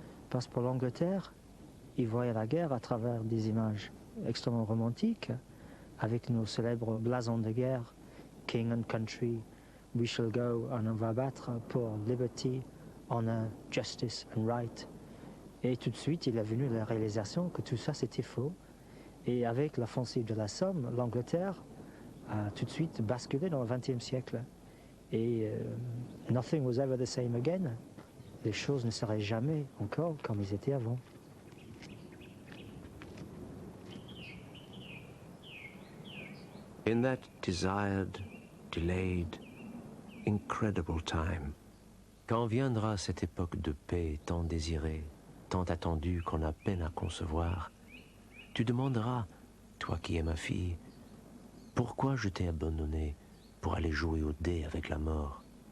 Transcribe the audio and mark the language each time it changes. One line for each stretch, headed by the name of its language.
French: Parce que pour l'Angleterre, ils voyaient la guerre à travers des images extrêmement romantiques, avec nos célèbres blasons de guerre,
English: King and Country, We shall go,
French: on va battre pour
English: liberty, honor, justice and right.
French: Et tout de suite, il est venu la réalisation que tout ça c'était faux. Et avec l'offensive de la Somme, l'Angleterre a tout de suite basculé dans le XXe siècle.
English: Et nothing was ever the same again.
French: Les choses ne seraient jamais encore comme ils étaient avant.
English: In that desired, delayed, incredible time,
French: quand viendra cette époque de paix tant désirée, tant attendue qu'on a peine à concevoir, tu demanderas, toi qui es ma fille, pourquoi je t'ai abandonné pour aller jouer au dé avec la mort.